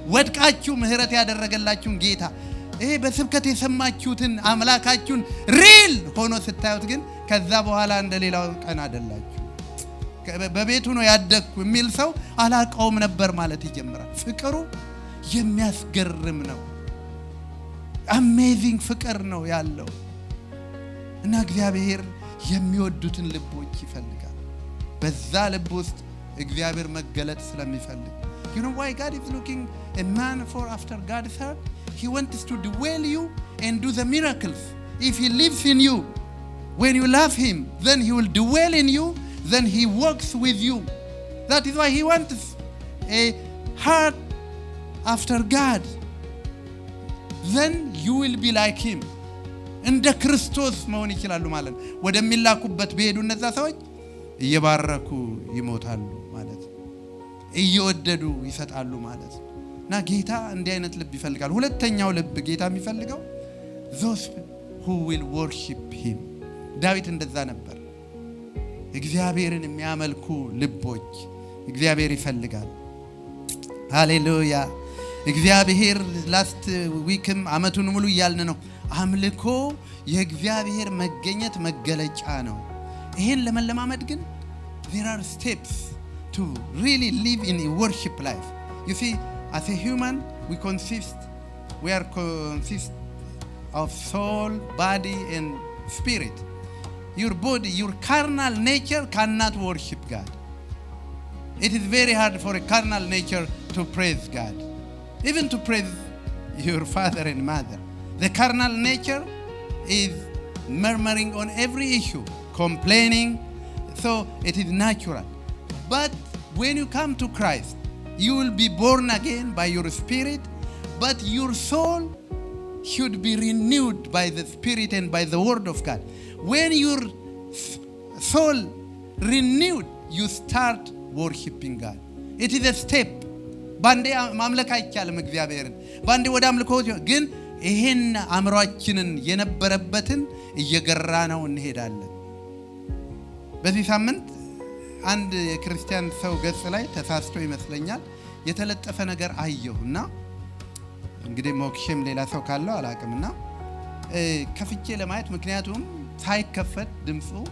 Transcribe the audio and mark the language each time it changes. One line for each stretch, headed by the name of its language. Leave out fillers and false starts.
Amharic: ወድቃችሁ ምህረት ያደረገላችሁን ጌታ ይሄ በስብከት የሰማችሁትን አምላካችሁን ሪል ሆኖ ስታዩት ግን ከዛ በኋላ እንደሌላው ቀን አይደላችሁ። በቤቱ ነው ያደግኩ የሚል ሰው አላቀውም ነበር ማለት ይጀምራል። ፍቅሩ የሚያስገርም ነው። አሜዚንግ ፍቅር ነው ያለው። እና እግዚአብሔር የሚወዱትን ልቦች ይፈልጋል። በዛ ልብ ውስጥ እግዚአብሔር መገለጥ ስለሚፈልግ
English: you know why God is looking a man for after God's heart. He wants to dwell you and do the miracles. If he lives in you, when you love him, then he will dwell in you, then he works with you. That is why he wants a heart after God. Then you will be like him.
Amharic: እንደ ክርስቶስ መሆን ይችላሉ ማለት ወደሚላኩበት በሄዱ እነዛ ሰዎች እየባረኩ ይሞታሉ ማለት እየወደዱ ይሰጣሉ ማለት እና ጌታ እንዲህ አይነት ልብ ይፈልጋል። ሁለተኛው ልብ ጌታ የሚፈልገው
English: those who will worship him።
Amharic: ዳዊት እንደዛ ነበር። እግዚአብሔርን የሚያመልኩ ልቦች እግዚአብሔር ይፈልጋል። ሃሌሉያ። እግዚአብሔር ላስት ዊክም አመቱን ሙሉ እያልን ነው አምልኮ የእግዚአብሔር መገኘት መገለጫ ነው። ይሄን ለመለማመድ ግን
English: there are steps to really live in a worship life. You see, as a human we are consist of soul, body and spirit. Your body, your carnal nature cannot worship God. It is very hard for a carnal nature to praise God, even to praise your father and mother. The carnal nature is murmuring on every issue, complaining, so it is natural. But when you come to Christ, you will be born again by your spirit, but your soul should be renewed by the spirit and by the word of God. When your soul renewed, you start worshiping God. It is a step.
Amharic: ባንዴ ማምለክ አይቻልም እግዚአብሔርን ባንዴ ወደ አምልኮ ግን ይሄን አምሮአችንን የነበረበትን እየገራ ነው እንሄዳለን። በዚህ ሳምንት አንድ የክርስቲያን ሰው ገጽ ላይ ተሳስቶ ይመስለኛል የተለጠፈ ነገር አየሁና እንግዲህ ሞክሽም ሌላ ሰው ካለው አላቅምና ከፍቼ ለማየት ምክንያቱም ሳይከፈት ድምጹ